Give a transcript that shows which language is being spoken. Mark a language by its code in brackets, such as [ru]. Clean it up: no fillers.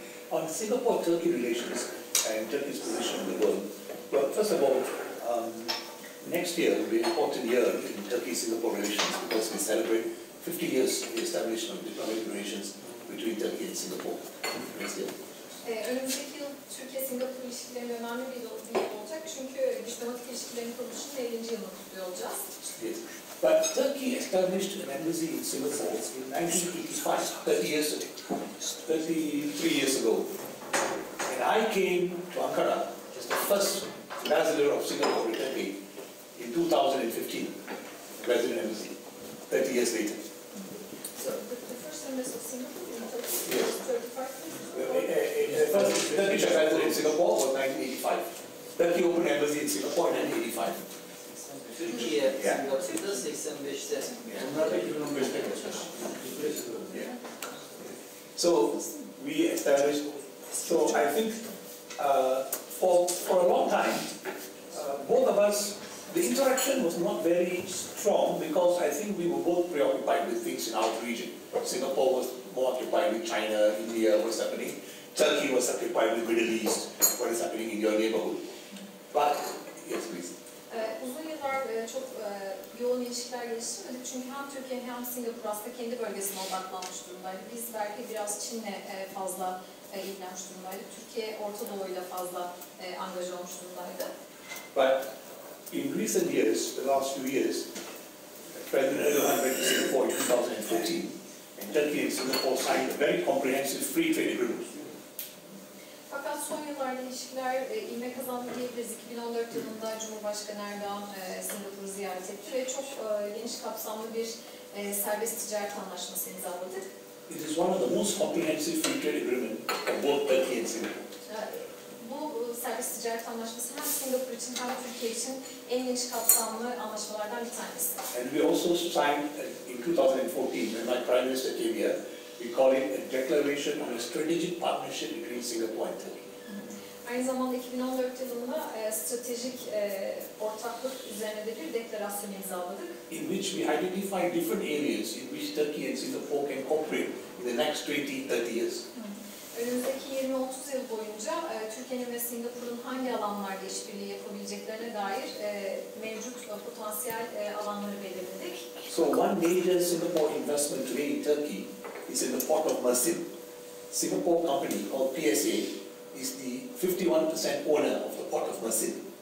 [en] On Singapore-Turkey relations and Turkey's position in the world, well, first of all, next year will be an important year in Turkey-Singapore relations because we celebrate 50 years of the establishment of diplomatic relations between Turkey and Singapore next year. [tr] Önümüzdeki yıl Türkiye-Singapur ilişkilerinin önemli bir yıl olacak çünkü diplomatik ilişkilerin kuruluşunun 50. yılını kutluyor olacağız. [en] Yes. But Turkey established an embassy in Singapore in 1985, 30 years ago, 33 years ago. And I came to Ankara as the first ambassador of Singapore to Turkey in 2015, resident embassy, 30 years later. So the first embassy of Singapore in Turkey Yes. was 35 years ago? The first Turkish ambassador in Singapore was 1985. Turkey opened embassy in Singapore in 1985. [tr] Türkiye, Singapur'da 85'te. Onlar da 2015'te geçmiş. [en] So we established. So I think for a long time, both of us, the interaction was not very strong because I think we were both preoccupied with things in our region. Singapore was more occupied with China, India, what's happening. Turkey was occupied with Middle East, what is happening in your neighborhood. But yes, please. [tr] Uzun yıllar çok yoğun ilişkiler geliştirmedik çünkü hem Türkiye hem Singapur aslında kendi bölgesine odaklanmış durumdaydı. Biz belki biraz Çin'le fazla ilgilenmiş durumdaydı. Türkiye Orta Doğu'yla fazla angaj olmuş durumdaydı. [en] But in recent years, the last few years, President Erdogan went to Singapore in 2014, and Turkey and Singapore signed a very comprehensive free trade agreement. [tr] Fakat son yıllarda ilişkiler ivme kazandı diyebiliriz. 2014 yılında Cumhurbaşkanı Erdoğan Singapur'u ziyaret etti ve çok geniş kapsamlı bir serbest ticaret anlaşması imzaladık. [en] It is one of the most comprehensive free trade agreements for both Turkey and Singapore. [tr] Bu serbest ticaret anlaşması hem Singapur için hem Türkiye için en geniş kapsamlı anlaşmalardan bir tanesi. [en] And we also signed in 2014, when my Prime Minister came here, we call it a declaration on a strategic partnership between Singapore and Turkey. [tr] Aynı zamanda 2014 yılında stratejik ortaklık üzerine de bir deklarasyon imzaladık. [en] In which we identify different areas in which Turkey and Singapore can cooperate in the next 20-30 years. [tr] Önümüzdeki 20-30 yıl boyunca Türkiye'nin ve Singapur'un hangi alanlarda işbirliği yapabileceklerine dair mevcut potansiyel alanları belirledik. [en] So one major Singapore investment today in Turkey is in the port of Mersin. Singapore company called PSA is the 51% owner of the port of Mersin.